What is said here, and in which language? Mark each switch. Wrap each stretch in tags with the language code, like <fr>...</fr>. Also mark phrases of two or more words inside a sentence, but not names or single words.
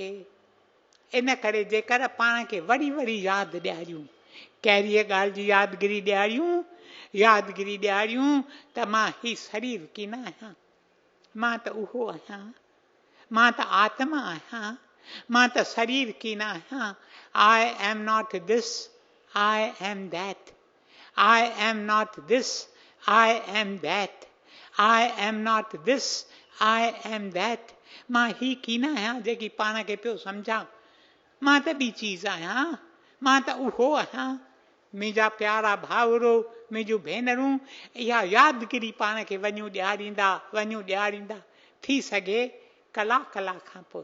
<sd>इन करे जेकर पाण खे वरी वरी यादि ॾियारियूं, कहिड़ी ॻाल्हि जी यादगिरी ॾियारियूं? यादगिरी ॾियारियूं त मां ही शरीर कीन आहियां, मां त उहो आहियां, मां त आत्मा आहियां, मां त शरीर कीन आहियां।</sd> <en>I am not this, I am that. I am not this, I am that. I am not this, I am that.</en> <sd>मां ही कीन आहियां जेकी पाण खे पियो सम्झां। मां त ॿी चीज़ आहियां, मां त उहो आहियां। मुंहिंजा प्यारा भाउरो, मुंहिंजूं भेनरूं, इहा यादगिरी पाण खे वञूं ॾियारींदा थी सघे कलाक खां पोइ।</sd>